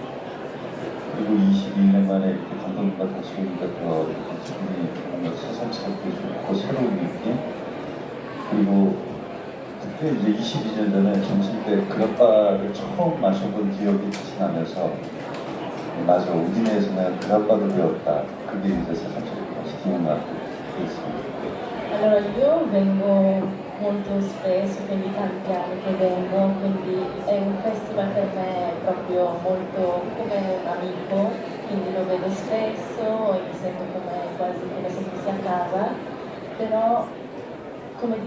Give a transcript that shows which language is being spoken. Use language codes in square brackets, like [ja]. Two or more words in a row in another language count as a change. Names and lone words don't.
[ko] 그리고 22년 만에 이렇게 감독님과 다시 보니까 더 기분이 뭔가 새삼스럽고 좋고 새로운 느낌. 그리고 그때 이제 22년 전에 점심 때 그라빠를 처음 마셔본 기억이 다시 나면서, 맞아, 우디네에서 내가 그라빠를 배웠다. 그게 이제 새삼스럽게 다시 기억나고 그랬습니다. [it] Allora io vengo molto spesso, quindi tanti anni che vengo, quindi è un festival per me proprio molto come un amico, quindi lo vedo spesso e mi sento quasi come se fossi a casa, però come dire